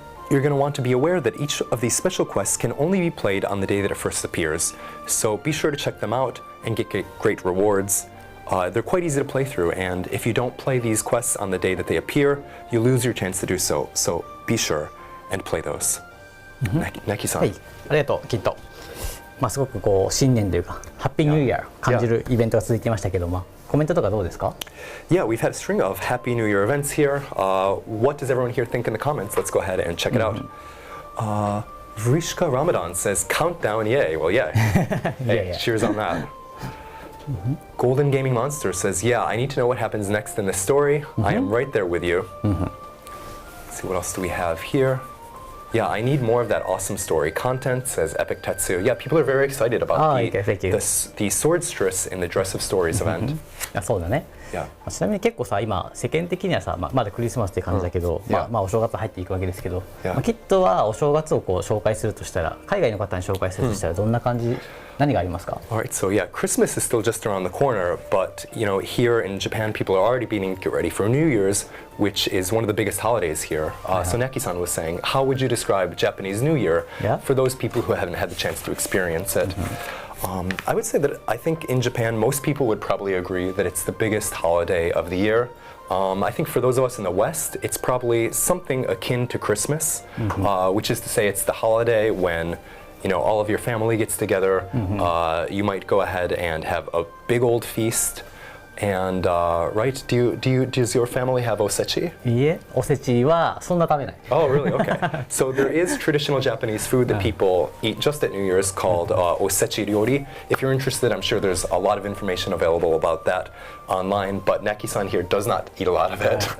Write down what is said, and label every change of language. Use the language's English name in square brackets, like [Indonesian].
[English] You're going to want to be aware that each of these special quests can only be played on the day that it first appears, so be sure to check them out and get great rewards. They're quite easy to play through, and if you don't play these quests on the day that they appear, you lose your chance to do so, so be sure and play those. Knacky-san. [Japanese] はい、ありがとう、キッド。すごくこう新年というか、ハッピーニューイヤー感じるイベントが続いていましたけども、コメントとかどうですか？ [English] Yeah, we've had a string of Happy New Year events here. What does everyone here think in the comments? Let's go ahead and check it out. Vrishka Ramadan says, countdown, yay. Well, yeah. Hey, cheers on that. Golden Gaming Monster says, yeah, I need to know what happens next in the story. I am right there with you. Let's see, what else do we have here? Yeah, I need more of that awesome story content, says Epic Tetsu. Yeah, people are very excited about the Swordstress in the Dress of Stories event. [Japanese] そうだね。ちなみに結構さ、今世間的にはさ、まだクリスマスっていう感じだけど、お正月入っていくわけですけど、キッドはお正月をこう紹介するとしたら、海外の方に紹介するとしたらどんな感じ、何がありますか？ [English] Alright, so yeah, Christmas is still just around the corner, but you know, here in Japan, people are already beginning to get ready for New Year's, which is one of the biggest holidays here. So Knacky-san was saying, how would you describe Japanese New Year for those people who haven't had the chance to experience it? I would say that I think in Japan, most people would probably agree that it's the biggest holiday of the year. I think for those of us in the West, it's probably something akin to Christmas, which is to say it's the holiday when you know all of your family gets together. You might go ahead and have a big old feast. And right, does your family have osechi? [Japanese] いいえ、おせちはそんな食べない。 [English] Oh, really? Okay. So there is traditional Japanese food that people eat just at New Year's called osechi ryori. If you're interested, I'm sure there's a lot of information available about that online. But Knacky-san here does not eat a lot of it.